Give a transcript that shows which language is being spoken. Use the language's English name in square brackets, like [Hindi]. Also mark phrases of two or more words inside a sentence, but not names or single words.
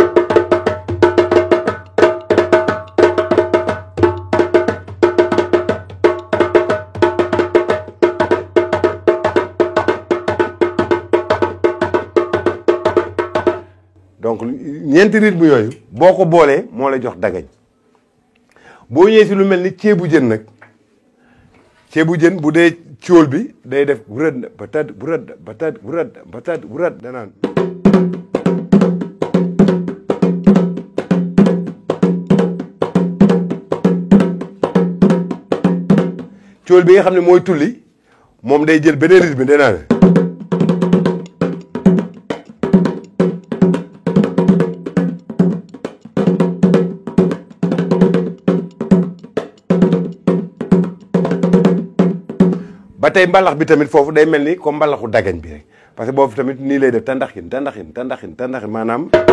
[Wolof] donc ñeenti rythme yooyu boo ko boolee moo lay jox dagañ boo ñëwee si lu mel ni ceebu jën nag ceebu jën bu dee cóol bi day def wurad batad wurad batad wurad batad wurad danaan cóol bi nga xam ne mooy tulli moom day jël beneen rythme danaan ba tey mbalax bi tamit foofu day mel ni comme mbalaxu dagañ bi rek [French] parce que [Wolof] boobu tamit nii lay def tandaxin maanaam